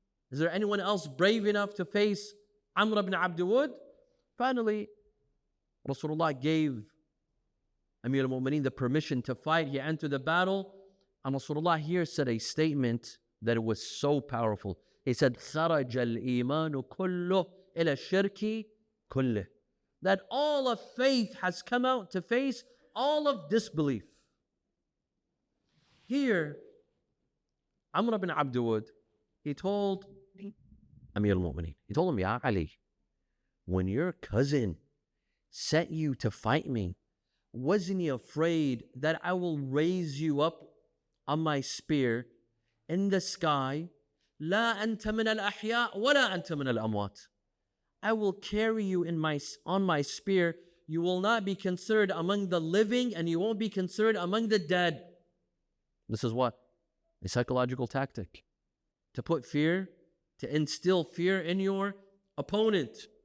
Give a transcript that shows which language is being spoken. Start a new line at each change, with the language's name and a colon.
English: Is there anyone else brave enough to face Amr ibn Abdul Wud? Finally, Rasulullah gave Amir al-Mu'mineen the permission to fight. He entered the battle, and Rasulullah here said a statement that was so powerful.
Arabic: He said, خَرَجَ الْإِيمَانُ كُلُّهُ إِلَى الشِّرْكِ كُلِّهِ.
English: That all of faith has come out to face all of disbelief. Here, Amr ibn Abdul, he told Amir al-Mu'mineen, he told him, Ya Ali, when your cousin set you to fight me, wasn't he afraid that I will raise you up on my spear in the sky?
Arabic: لا أنت من الأحياء ولا أنت من الأموات.
English: I will carry you on my spear. You will not be considered among the living and you won't be considered among the dead. This is what? A psychological tactic. To put fear, to instill fear in your opponent.